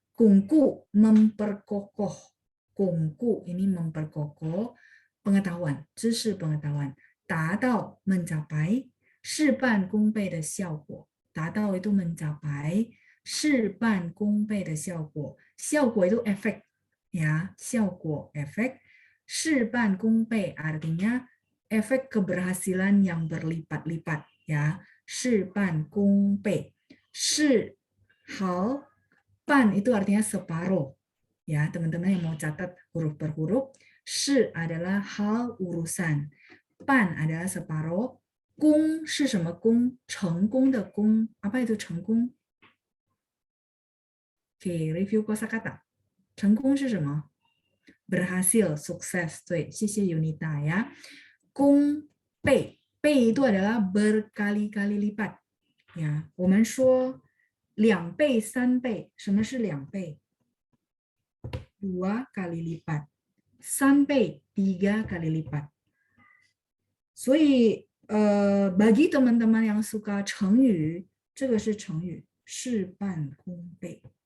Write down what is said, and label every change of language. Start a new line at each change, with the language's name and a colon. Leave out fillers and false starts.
Indonesian: 巩固 memperkokoh. 巩固 ini memperkokoh pengetahuan, 知识 pengetahuan.
Chinese: 达到
Indonesian: mencapai,
Chinese: 事半功倍的效果. 达到
Indonesian: itu mencapai,
Chinese: 事半功倍的效果.
Indonesian: 效果 itu efek ya, 效果 efek. 事半功倍 artinya efek keberhasilan yang berlipat-lipat ya. 事半功倍.事 hal, 半 itu artinya separuh ya, teman-teman yang mau catat huruf per huruf. 是 adalah hal urusan, 半 adalah separuh,
Chinese: 功是什么功？成功的功。
Indonesian: apa itu
Chinese: 成功？
Indonesian: Oke, review kosakata.
Chinese: 成功是什么？
Indonesian: berhasil, sukses.
Chinese: 对，谢谢
Indonesian: Yunita ya. 功倍，倍 itu adalah berkali-kali lipat.
Chinese: Ya, 我们说2倍、3倍，什么是2倍？
Indonesian: 2 kali lipat. 3倍 3 kali lipat.
Chinese: 所以
Indonesian: bagi teman-teman yang suka
Chinese: 成语，这个是成语，事半功倍。